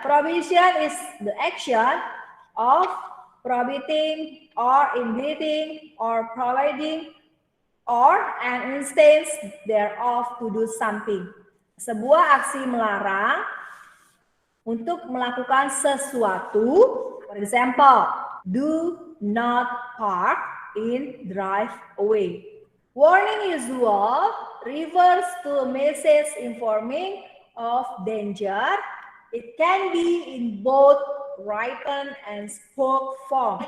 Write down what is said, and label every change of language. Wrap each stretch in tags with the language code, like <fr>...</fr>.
<en>Prohibition is the action of prohibiting or inhibiting or providing or an instance thereof to do something.</en> <id>Sebuah aksi melarang untuk melakukan sesuatu.</id> <en>For example, do not park in driveway. Warning usual refers to a message informing of danger. It can be in both written and spoken form.</en>